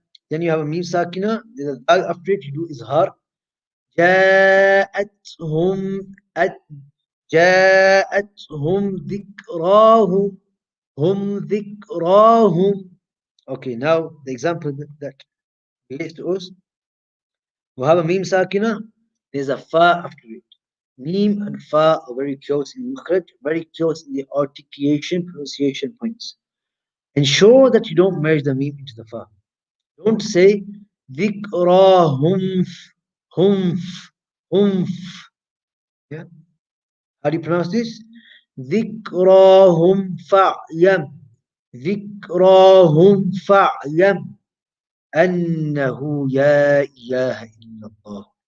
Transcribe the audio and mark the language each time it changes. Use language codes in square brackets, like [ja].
[en] Then you have a Meem Sakina, there's a Dal after it, you do Izhar. [ar] جاءتهم جاءتهم ذكراهم هم ذكراهم. [en] Okay, now the example that relates to us. We have a Meem Sakina, there's a Fa after it. Meem and Fa are very close in makhraj, very close in the articulation, pronunciation points. Ensure that you don't merge the Meem into the Fa. Don't say ذكراهم humf humf. Yeah? How do you pronounce this? [ar] ذكراهم فاعلم ذكراهم فاعلم أنه لا إله إلا الله.